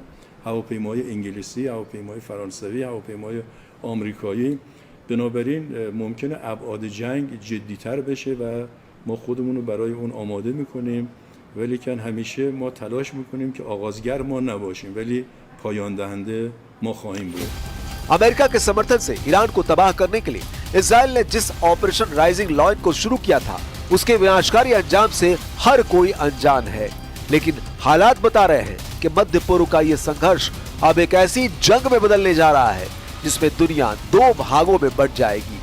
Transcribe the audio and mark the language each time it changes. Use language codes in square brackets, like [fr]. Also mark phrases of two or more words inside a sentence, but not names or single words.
[fa] هواپیماهای انگلیسی، هواپیماهای فرانسوی، هواپیماهای آمریکایی. بنابراین ممکنه ابعاد جنگ جدی‌تر بشه و ما خودمون رو برای اون آماده میکنیم، ولی کن همیشه ما تلاش میکنیم که آغازگر ما نباشیم ولی پایان دهنده ما خواهیم بود. [hi] अमेरिका के समर्थन से ईरान को तबाह करने के लिए इजराइल ने जिस ऑपरेशन राइजिंग लॉयन को शुरू किया था उसके विनाशकारी अंजाम से हर कोई अनजान है। लेकिन हालात बता रहे हैं कि मध्य पूर्व का ये संघर्ष अब एक ऐसी जंग में बदलने जा रहा है जिसमें दुनिया 2 भागों में बंट जाएगी।